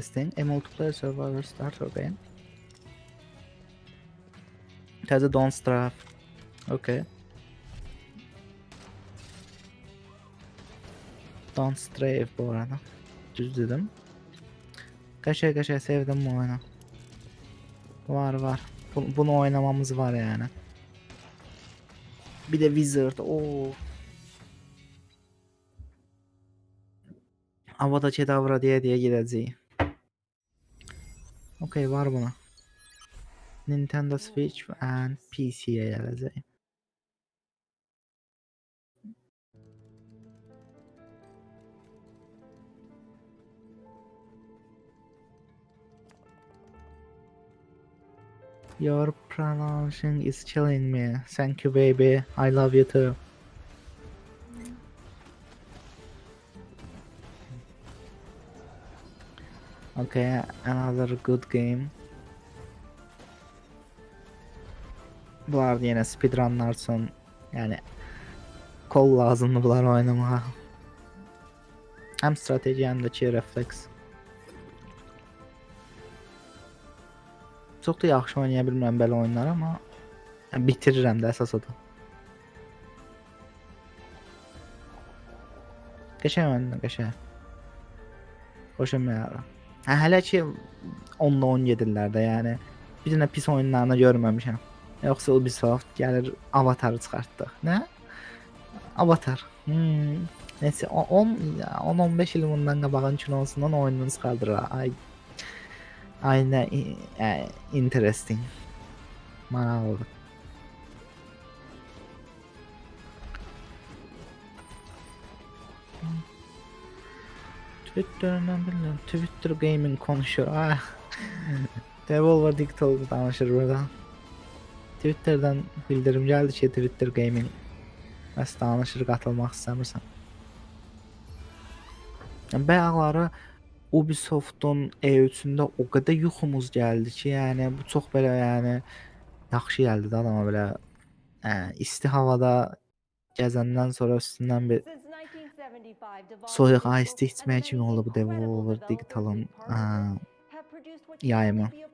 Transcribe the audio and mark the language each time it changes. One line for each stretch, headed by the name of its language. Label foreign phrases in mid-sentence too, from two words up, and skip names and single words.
English: A multiplayer survivor starter game. It has a don't strafe. Okay. Don't strafe
Turkish: bu arada.
Azerbaijani: Düz dedim. Qəşəng sevdim bu oyunu. Var.
Turkish: Bunu oynamamız var yani. Bir de Wizard. Oo.
Azerbaijani: Avada Kedavra diye gidəcəyik. Okay, var buna. Nintendo Switch and PC'ye gələcək.
English: Your pronouncing is killing me. Thank you, baby. I love you too. Okay, another good game.
Azerbaijani: Bunlar da yine speedrunlar üçün yani kol lazımdı bunları oynamağa.
Turkish: Hem strateji hem de refleks.
Azerbaijani: Çox da yaxşı oynaya bilmirəm belə oyunlar amma bitirirəm də əsas odur. Qəşəng oyunlar, qəşəng. Xoşuma gəlir. Hələ ki 10-da 17-lərdə yəni bir dənə pis oyunlarını görməmişəm. Yoxsa Ubisoft gəlir Avatarı çıxartdıq. Nə? Avatar. Neyse 10-15 il bundan qabağın kinosundan oyununu çıxardırlar. Ay nə interesting. Maraqlıdır.
Turkish: Twitter'dan bilmiyorum. Twitter Gaming konuşuyor.
Azerbaijani: Devolver Digital danışır burada. Twitter'dan bildirim gəldi ki, Twitter Gaming məs danışır, qatılmaq istəmirsən. Bayaqları Ubisoft'un E3'ündə o qədər yuxumuz gəldi ki, yəni bu çox belə yəni yaxşı gəldi də adama belə isti havada gəzəndən sonra üstündən bir soyuq ice içməyə kimi oldu bu Devolver Digital'ın yayımı.